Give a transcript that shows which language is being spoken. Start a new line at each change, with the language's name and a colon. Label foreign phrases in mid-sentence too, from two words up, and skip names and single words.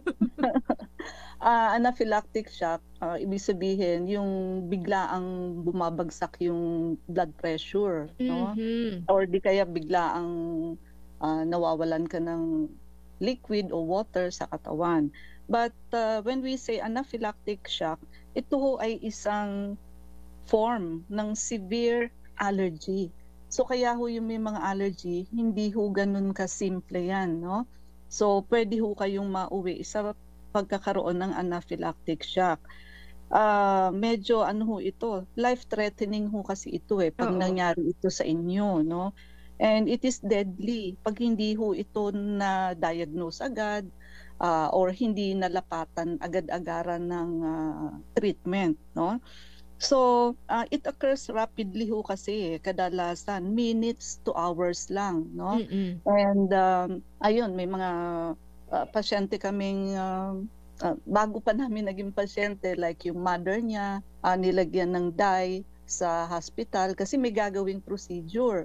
English: Anaphylactic shock,
Filipino: ibig sabihin yung biglaang bumabagsak yung
English: blood pressure,
Filipino: no? Mhm. Or di kaya biglaang nawawalan ka ng liquid o water sa katawan.
English: But when we say anaphylactic shock,
Filipino: ito ho ay isang form ng
English: severe allergy.
Filipino: So kaya ho yung may mga allergy, hindi ho ganun kasimple yan, no? So pwede ho kayong mauwi sa pagkakaroon ng
English: anaphylactic shock.
Filipino: Medyo ano ho ito, life-threatening ho kasi ito pag Oo. nangyari ito sa inyo, no?
English: And it is deadly
Filipino: pag hindi ho ito na-diagnose agad or hindi nalapatan agad-agaran ng treatment, no?
English: So, it occurs rapidly
Filipino: ho kasi kadalasan
English: minutes to hours lang, no? Mm-mm.
Filipino: And ayun, may mga pasyente kaming bago pa namin naging pasyente, like yung mother niya, nilagyan ng dye sa hospital kasi may gagawing procedure.